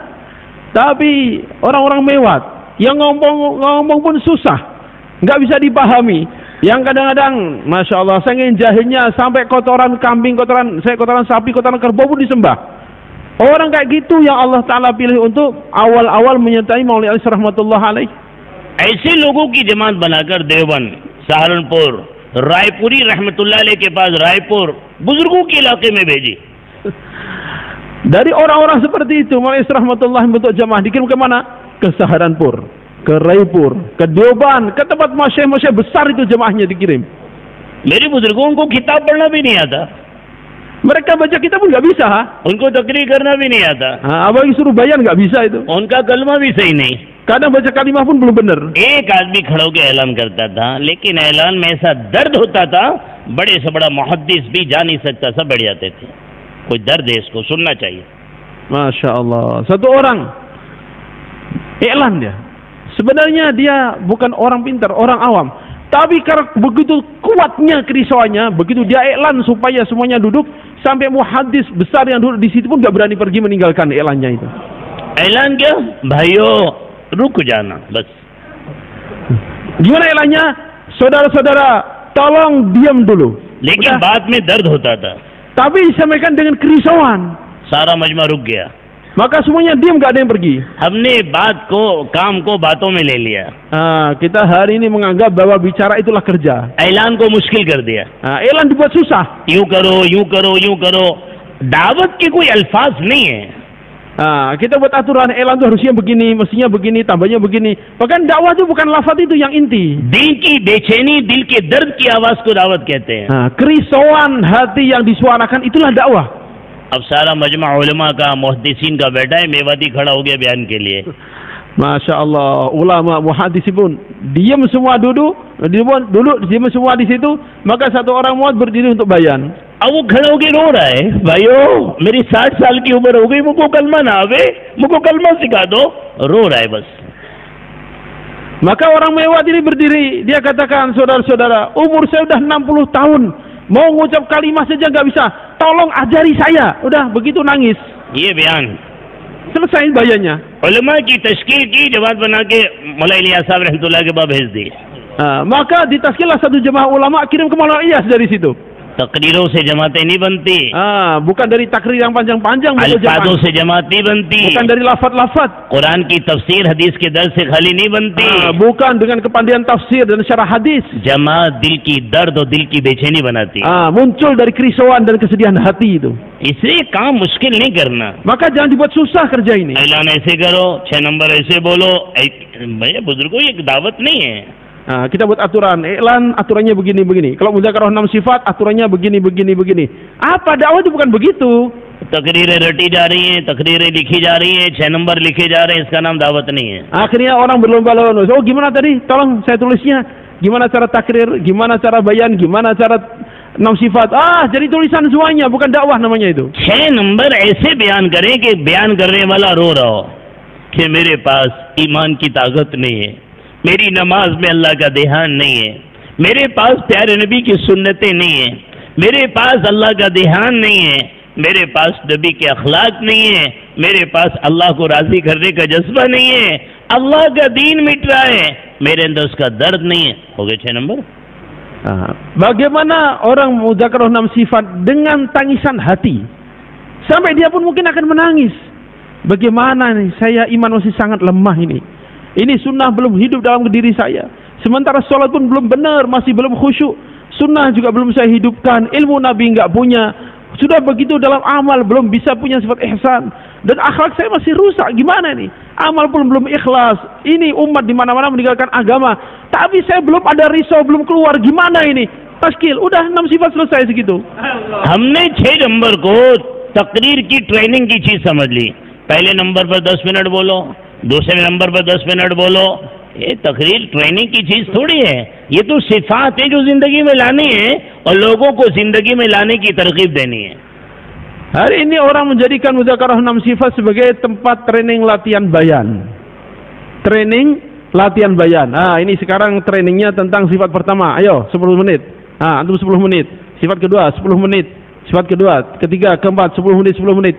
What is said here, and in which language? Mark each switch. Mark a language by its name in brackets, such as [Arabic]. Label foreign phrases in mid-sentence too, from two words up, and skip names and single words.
[Indonesian] Tapi orang-orang mewat, yang ngomong pun susah, nggak bisa dipahami. Yang kadang-kadang, [Arabic] ماشاء الله, [Indonesian] saking jahilnya sampai kotoran kambing, kotoran sapi, kotoran kerbau pun disembah. Orang kayak gitu yang [Arabic] الله تعالى [Indonesian] pilih untuk awal-awal menyertai Maulana Ali [Arabic] رحمة الله عليه. [Hindi] ऐसे लोगों की जमात बनाकर देवबंद, सहारनपुर, रायपुरी [Arabic] رحمة الله عليه [Hindi] के पास रायपुर, बुजुर्गों के इलाके में भेजी. [Indonesian] Dari orang-orang seperti itu, Maulana Ali rahmatullah bentuk jamaah dikirim ke mana? Ke Saharanpur, ke Raipur, ke Deoban, ke tempat masyayikh besar itu jemaahnya dikirim. [Hindi] मेरे बुजुर्गों को किताब पढ़ना भी नहीं आता. [Indonesian] Mereka baca kitab pun nggak bisa, ha? [Hindi] उनको तकरीर करना भी नहीं आता. [Indonesian] Abang suruh bayan nggak bisa itu. [Hindi] उनका कलमा भी सही नहीं. [Indonesian] Kadang baca kalimah pun belum benar. [Hindi] एक आदमी खड़ा होकर ऐलान करता था, लेकिन ऐलान में ऐसा दर्द होता था, बड़े से बड़ा मुहद्दिस भी जा नहीं सकता, सब बैठ जाते थे. कोई दर्द है, इसको सुनना चाहिए. [Arabic] ماشاء الله. [Indonesian] Satu orang iklan dia. Sebenarnya dia bukan orang pintar, orang awam. Tapi karena begitu kuatnya kerisauannya, begitu dia iklan supaya semuanya duduk, sampai muhaddis besar yang duduk di situ pun nggak berani pergi meninggalkan iklannya itu. [Hindi] ऐलान क्या भाइयों रुक जाना बस. [Indonesian] Gimana iklannya? Saudara-saudara, tolong diam dulu. [Hindi] लेकिन बाद में दर्द होता था. [Indonesian] Tapi disampaikan dengan kerisauan. [Hindi] सारा मजमा रुक गया. [Indonesian] Maka semuanya diam, nggak ada yang pergi. [Hindi] हमने बात को, काम को बातों में ले लिया. [Indonesian] Kita hari ini menganggap bahwa bicara itulah kerja. [Hindi] ऐलान को मुश्किल कर दिया. [Indonesian] Iklan dibuat susah. [Hindi] यूं करो, यूं करो, यूं करो. दावत के कोई अल्फाज नहीं है. [Indonesian] Kita buat aturan, iklan itu harusnya begini, mestinya begini, tambahnya begini. Bahkan dakwah itu bukan lafaz itu yang inti. [Hindi] दिल की बेचैनी, दिल के दर्द की आवाज को दावत कहते हैं. [Indonesian] Kerisauan hati yang disuarakan itulah dakwah. [Hindi] अब सारा मजमा उलमा का, मुहद्दिसीन का बैठा है, मेवाती खड़ा हो गया बयान के लिए. [Arabic] ماشاء الله, [Indonesian] ulama, muhaddis pun diam semua duduk, diam semua di situ. Maka satu orang muad berdiri untuk bayan. [Hindi] अब वो खड़ा होके रो रहा है, भाइयों मेरी 60 साल की उम्र हो गई, मुझको कलमा ना आवे, मुझको कलमा सिखा दो. रो रहा है बस. [Indonesian] Maka orang mewah ini berdiri, dia katakan, saudara-saudara, umur saya udah 60 tahun, mau ngucap kalimah saja nggak bisa, tolong ajari saya. Udah begitu nangis. [Hindi] ये बयान [Indonesian] Selesai bayannya. [Hindi] उलमा की तश्कील की, जमात बना के मौलाना इलियास साहब रहमतुल्लाह के पास भेज दी. [Indonesian] Maka ditaskillah satu jemaah ulama kirim ke Maulana Ilyas dari situ. [Hindi] तकरीरों से जमातें नहीं बनती. [Indonesian] Bukan dari takrir yang panjang-panjang, [Hindi] अल्फाजों से जमात नहीं बनती. [Indonesian] bukan dari lafaz-lafaz. [Hindi] कुरान की तफसीर हदीस के दर्द से खाली नहीं बनती. [Indonesian] Bukan dengan kepandaian tafsir dan syarah hadis. [Hindi] जमात दिल की दर्द और दिल की बेचैनी बनाती. [Indonesian] Muncul dari kerisauan dan kesedihan hati itu. [Hindi] इसलिए काम मुश्किल नहीं करना. [Indonesian] Maka jangan dibuat susah kerja ini. [Hindi] ऐलान ऐसे करो, 6 नंबर ऐसे बोलो. भैया बुजुर्गों ये दावत नहीं है. [Indonesian] Kita buat aturan, iklan aturannya begini-begini. Kalau mudzakarah 6 sifat, aturannya begini-begini-begini. Apa dakwah itu bukan begitu. [Hindi] तकरीरें रटी जा रही हैं, तकरीरें लिखी जा रही हैं, 6 नंबर लिखे जा रहे हैं, इसका नाम दावत नहीं है. [Indonesian] Akhirnya orang berlomba-lomba. Oh gimana tadi? Tolong saya tulisnya. Gimana cara takrir? Gimana cara bayan? Gimana cara 6 sifat? Jadi tulisan semuanya, bukan dakwah namanya itu. [Hindi] 6 नंबर ऐसे बयान करें कि बयान करने वाला रो रहा हो कि मेरे पास ईमान की ताकत नहीं है, मेरी नमाज में अल्लाह का ध्यान नहीं है, मेरे पास प्यारे नबी की सुन्नतें नहीं है, मेरे पास अल्लाह का ध्यान नहीं है, मेरे पास नबी के अखलाक नहीं है, मेरे पास अल्लाह को राजी करने का जज्बा नहीं है, अल्लाह का दीन मिट रहा है, मेरे अंदर उसका दर्द नहीं है. हो गए 6 नंबर. [Indonesian] Bagaimana orang mudzakarah 6 sifat dengan tangisan hati, sampai dia pun mungkin akan menangis. Bagaimana nih, saya iman masih sangat lemah ini. Ini sunnah belum hidup dalam diri saya. Sementara sholat pun belum benar, masih belum khusyuk. Sunnah juga belum saya hidupkan. Ilmu Nabi enggak punya. Sudah begitu dalam amal belum bisa punya sifat ihsan. Dan akhlak saya masih rusak. Gimana nih? Amal pun belum ikhlas. Ini umat di mana-mana meninggalkan agama. Tapi saya belum ada risau, belum keluar. Gimana ini? Taskil, udah 6 sifat selesai segitu. [Hindi] हमने 6 नंबर को तकरीर की ट्रेनिंग की चीज समझ ली. पहले नंबर पर 10 मिनट बोलो, दूसरे नंबर पर 10 मिनट बोलो. ये तकरीर ट्रेनिंग की चीज थोड़ी है. ये तो सिफात है जो जिंदगी में लानी है और लोगों को जिंदगी में लाने की तरकीब देनी है. [Indonesian] Hari ini orang menjadikan mudzakarah 6 sifat sebagai tempat training latihan bayan. Training latihan bayan. Ini sekarang trainingnya tentang sifat pertama. Ayo 10 menit. Antum 10 menit. Sifat kedua 10 menit. Sifat kedua, ketiga, keempat 10 menit 10 menit.